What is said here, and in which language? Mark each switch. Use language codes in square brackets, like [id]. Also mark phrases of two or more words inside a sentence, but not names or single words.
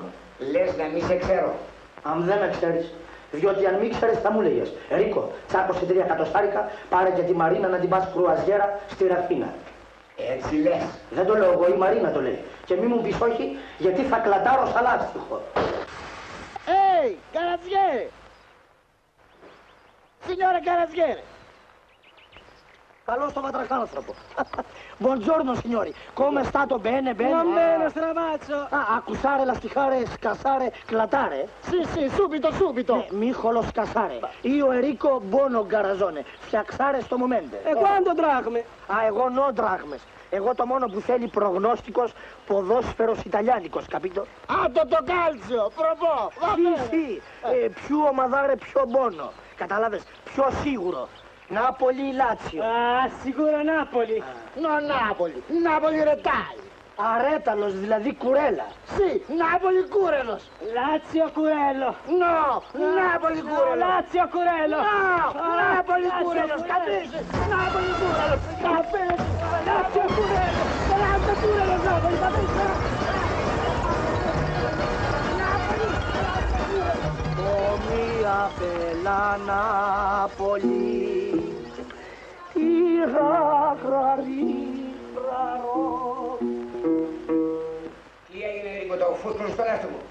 [el] Λες να μη σε ξέρω. Αν δεν με ξέρεις, διότι αν μη ξέρεις θα μου λέγες. Ρίκο, τσάκωσε 3 εκατοστάρικα, πάρε και τη Μαρίνα να την πας κρουαζιέρα στη Ραφίνα. Έτσι λες. Δεν το λέω εγώ, η Μαρίνα το λέει. Και μη μου πεις όχι, γιατί θα κλατάρω σαν λάστιχο. [it] Caraziere! Signore Caraziere! [el] Καλώς το βατραχάνθρωπο. [it] Buongiorno signori, come stato bene, bene? Non bene, stramazzo! Accusare, lasticare, scassare, clatare? Sì, subito! [el] Μίχολο σκασάρε. [it] Io Ερίκο buono garazone. [el] Φτιαξάρε στο momento. [it] E quando drachme? [el] Εγώ no δράχμες. Εγώ το μόνο που θέλει προγνώστικος ποδόσφαιρος Ιταλιάνικος, capito? Το calcio, προπό! Sì. Πιο ομαδάρε, πιο μπόνο. Κατάλαβες, πιο σίγουρο. Νάπολη, Λάτσιο. [it] Sicuro Napoli! No, Napoli retai! [el] Αρέταλος, δηλαδή κουρέλα. [it] Sì, Napoli Curelos! Lazio Curello! No, Napoli Curelos! Lazio Curello! No, Napoli Curelos! Capisci? Napoli Curelos! Capisci? Lazio Curello! Lazio Curelos! Napoli, capisci? [el] Μία μπελά Νάπολη, τι ραγραρί. Τι έγινε, Ερίκο, το φούσκωσε στο λάστο μου?